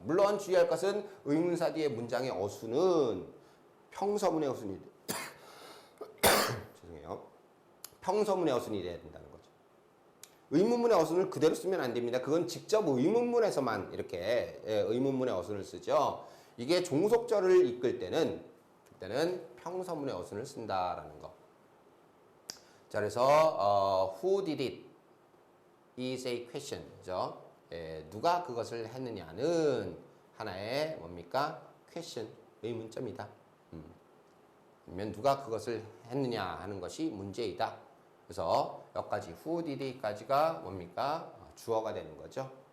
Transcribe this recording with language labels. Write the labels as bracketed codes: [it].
[ko] 물론 주의할 것은 의문사 뒤에 문장의 어수는 평서문의 어순이 죄송해요. 평서문의 어순이 돼야 된다는 거죠. 의문문의 어순을 그대로 쓰면 안 됩니다. 그건 직접 의문문에서만 이렇게 의문문의 어순을 쓰죠. 이게 종속절을 이끌 때는 그때는 평서문의 어순을 쓴다라는 거. 자, 그래서 [en] who did it is a question. [ko] 그죠? 누가 그것을 했느냐는 하나의 뭡니까? question, 의문점이다. 아니면 누가 그것을 했느냐 하는 것이 문제이다. 그래서 여기까지 [en] who did it [ko] 까지가 뭡니까? 주어가 되는 거죠.